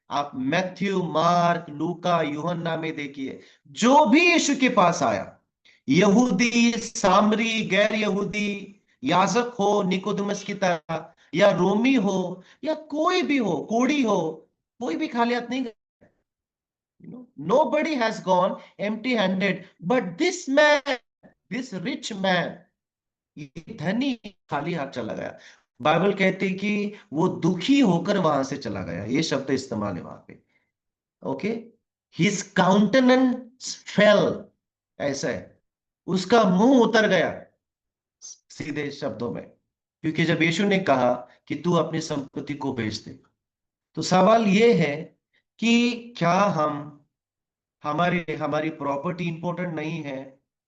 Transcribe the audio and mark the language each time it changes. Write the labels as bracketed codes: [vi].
[hi] आप Matthew, mark, लूका, यूहन्ना में देखिए, जो भी यीशु के पास आया, यहूदी, सामरी, गैर यहूदी, याजक हो निकोदेमस की तरह, या रोमी हो, या कोई भी हो, कोढ़ी हो, कोई भी खाली हाथ नहीं गया। [en] Nobody has gone empty handed, but this man, this rich man, [hi] ये धनी खाली हाथ चला गया। बाइबल कहती है कि वो दुखी होकर वहां से चला गया, ये शब्द इस्तेमाल है वहां पे। [en] okay, his countenance fell, [hi] ऐसा है, उसका मुंह उतर गया, सीधे शब्दों में। क्योंकि जब यीशु ने कहा कि तू अपनी संपत्ति को बेच दे, तो सवाल ये है कि क्या हम, हमारी हमारी प्रॉपर्टी इंपॉर्टेंट नहीं है?